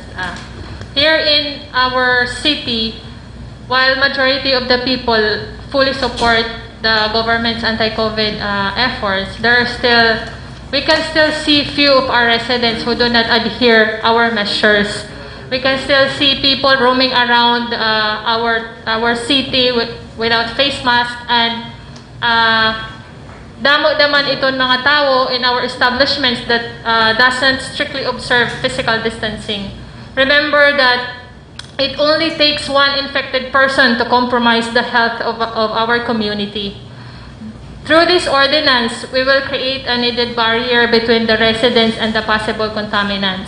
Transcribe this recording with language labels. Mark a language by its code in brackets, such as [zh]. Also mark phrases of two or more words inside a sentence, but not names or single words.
[en] Here in our city, while majority of the people fully support the government's anti-COVID efforts, we can still see few of our residents who do not adhere our measures. We can still see people roaming around our city without face mask, and [war] damo naman iton mga tao [en] in our establishments that doesn't strictly observe physical distancing. Remember that it only takes one infected person to compromise the health of our community. Through this ordinance, we will create a needed barrier between the residents and the possible contaminants.